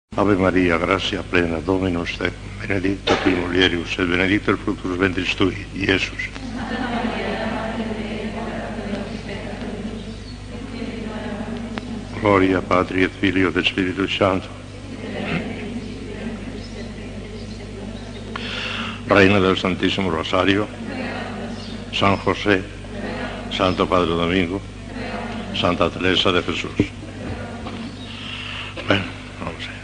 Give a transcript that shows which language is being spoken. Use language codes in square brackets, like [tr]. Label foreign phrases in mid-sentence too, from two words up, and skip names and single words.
[la] Ave Maria, gratia plena, Dominus tecum, benedicta tui mulieribus, et benedictus fructus ventris tui, Iesus. Gloria Patri et Filio et Spiritus Sancto. [es] Reina del Santísimo Rosario, San José, Santo Padre Domingo, Santa Teresa de Jesús. Bueno, vamos a ver.